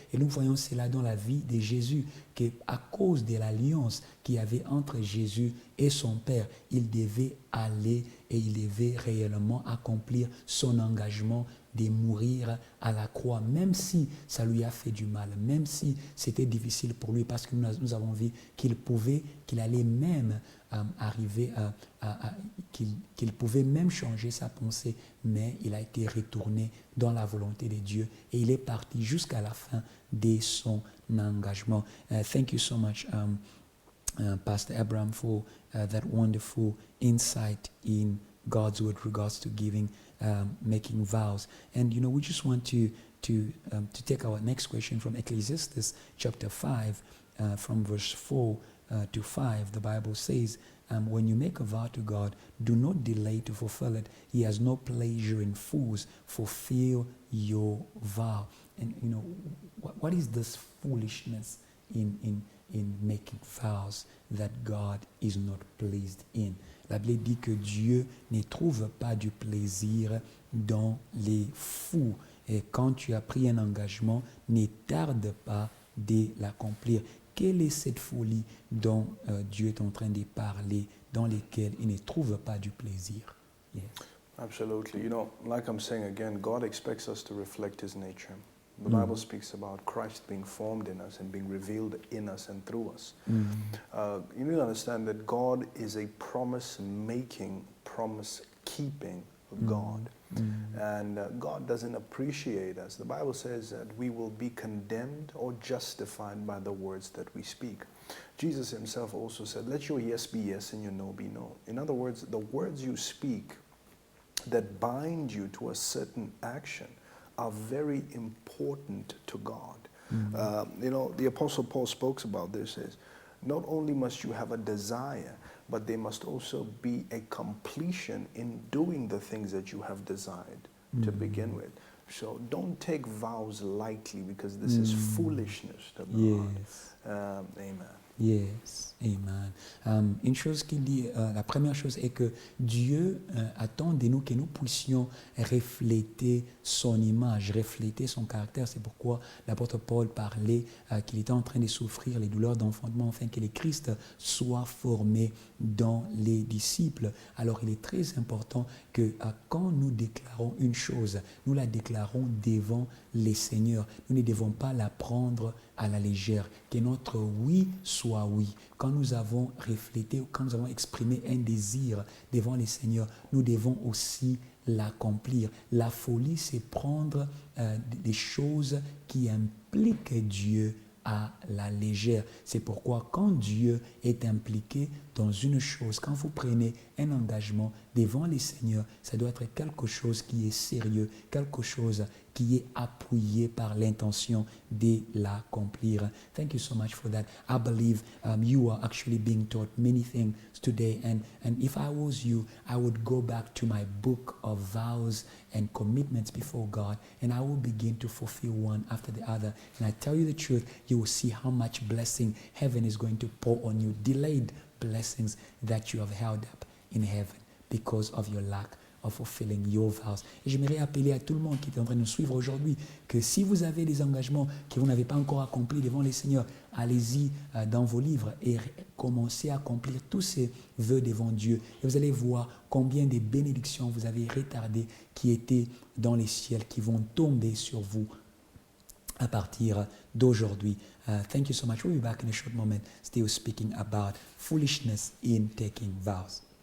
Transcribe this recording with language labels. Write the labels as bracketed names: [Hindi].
[French] Et nous voyons cela dans la vie de Jésus, qu'à cause de l'alliance qu'il y avait entre Jésus et son Père, il devait aller et il devait réellement accomplir son engagement de mourir à la croix, même si ça lui a fait du mal, même si c'était difficile pour lui, parce que nous avons vu qu'il allait même arriver qu'il pouvait même changer sa pensée, mais il a été retourné dans la volonté de Dieu et il est parti jusqu'à la fin de son engagement. [English] Thank you so much, Pastor Abraham, for that wonderful insight in God's word regards to giving, making vows. And we just want to take our next question from Ecclesiastes chapter 5, from verse 4 to 5. The Bible says, when you make a vow to God, do not delay to fulfill it. He has no pleasure in fools. Fulfill your vow. And you know, what is this foolishness in making vows that God is not pleased in? [French] La Bible dit que Dieu ne trouve pas du plaisir dans les fous. Et quand tu as pris un engagement, ne tarde pas de l'accomplir. Quelle est cette folie dont Dieu est en train de parler, dans laquelle il ne trouve pas du plaisir? [English] Yeah. Absolutely. You know, like I'm saying again, God expects us to reflect His nature. The Bible speaks about Christ being formed in us and being revealed in us and through us. You need to understand that God is a promise-making, promise-keeping God. And God doesn't appreciate us. The Bible says that we will be condemned or justified by the words that we speak. Jesus Himself also said, let your yes be yes and your no be no. In other words, the words you speak that bind you to a certain action are very important to God. You know, the Apostle Paul spoke about this, is not only must you have a desire, but there must also be a completion in doing the things that you have desired to begin with. So don't take vows lightly, because this is foolishness to God. Yes. Amen. Yes, amen. [French] Une chose qu'il dit, la première chose est que Dieu attend de nous que nous puissions refléter son image, refléter son caractère. C'est pourquoi l'apôtre Paul parlait qu'il était en train de souffrir les douleurs d'enfantement afin que le Christ soit formé dans les disciples. Alors il est très important que quand nous déclarons une chose, nous la déclarons devant les seigneurs. Nous ne devons pas la prendre à la légère. Que notre oui soit oui. Quand nous avons reflété, quand nous avons exprimé un désir devant les seigneurs, nous devons aussi l'accomplir. La folie, c'est prendre des choses qui impliquent Dieu à la légère. C'est pourquoi quand Dieu est impliqué dans une chose, quand vous prenez un engagement devant les seigneurs, ça doit être quelque chose qui est sérieux, quelque chose qui est appuyé par l'intention de l'accomplir. [English] Thank you so much for that. I believe you are actually being taught many things today, and if I was you, I would go back to my book of vows and commitments before God, and I will begin to fulfill one after the other. And I tell you the truth, you will see how much blessing heaven is going to pour on you. Delayed blessings that you have held up in heaven because of your lack of fulfilling your vows. [French] Et j'aimerais appeler à tout le monde qui est en train de nous suivre aujourd'hui que si vous avez des engagements que vous n'avez pas encore accomplis devant les seigneurs, allez-y dans vos livres et commencez à accomplir tous ces vœux devant Dieu. Et vous allez voir combien de bénédictions vous avez retardées qui étaient dans les ciels, qui vont tomber sur vous à partir d'aujourd'hui. [English] Thank you so much. We'll be back in a short moment, still speaking about foolishness in taking vows.